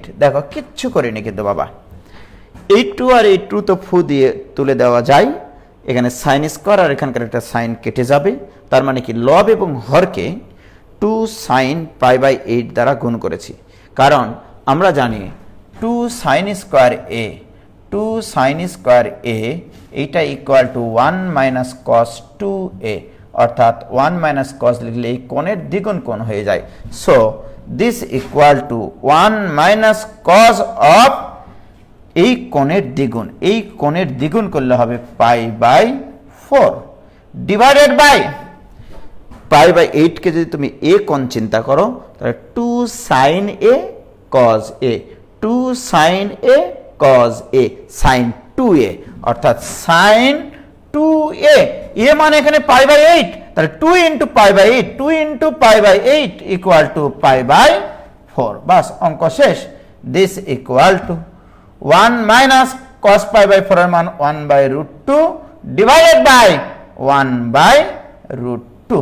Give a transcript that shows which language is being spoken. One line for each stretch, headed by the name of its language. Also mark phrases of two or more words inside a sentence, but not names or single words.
Bangla: দেখো কিচ্ছু করিনি কিন্তু বাবা, এই 2 আর এই 2 তো ফু দিয়ে তুলে দেওয়া যায়, এখানে
English: sine square
Bangla: আর এখানকার একটা সাইন কেটে যাবে। তার মানে কি লব এবং হরকে 2 sin π/8 দ্বারা গুণ করেছি, কারণ আমরা জানি 2 sin স্কয়ার a, 2 sin স্কয়ার a এইটা
English: equal to 1 minus cos 2a,
Bangla: অর্থাৎ 1 মাইনাস cos লিখলে এই কোণের দ্বিগুণ কোণ হয়ে যায়।
English: so this equal to 1 minus cos of
Bangla: এই কোণের দ্বিগুণ, এই কোণের দ্বিগুণ করলে হবে π/4
English: divided by
Bangla: π/8 কে যদি তুমি a কোণ চিন্তা করো তাহলে 2 sin a cos a, 2 sin a cos a, sin 2a, অর্থাৎ sin 2a, এ মানে এখানে π/8, তাহলে
English: 2 into pi by 8, 2 into pi by 8 equal to pi by 4.
Bangla: বাস অঙ্ক শেষ।
English: this equal to 1 minus cos pi by 4
Bangla: এর মান
English: 1 by root 2 divided by 1 by root 2.